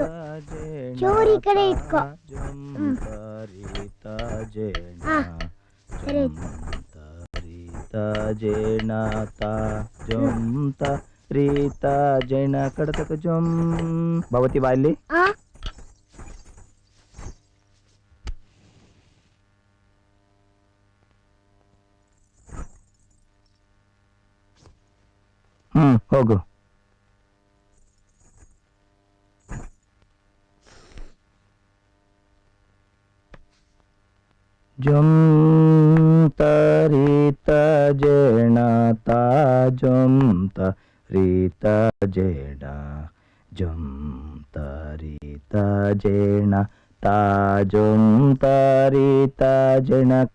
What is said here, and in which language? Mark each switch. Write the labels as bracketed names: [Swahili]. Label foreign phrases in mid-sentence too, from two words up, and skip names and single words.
[Kannada] ಚೂರಿ ಈ ಕಡೆ ಇಟ್ಕೋ. ಹಾ, ಸರಿ ಆಯ್ತು. ಭವತಿ ಬಾ ಇಲ್ಲಿ. ಆ ಹೋಗು. ಜಂ ತರಿತ ಜೇಣ ತಾ ಜಂ ತರಿತ ಜೇಣ ಜಂ ತರಿತ ಜೇಣ ತಾ ಜಂ ತರಿತ ಜೇಣ.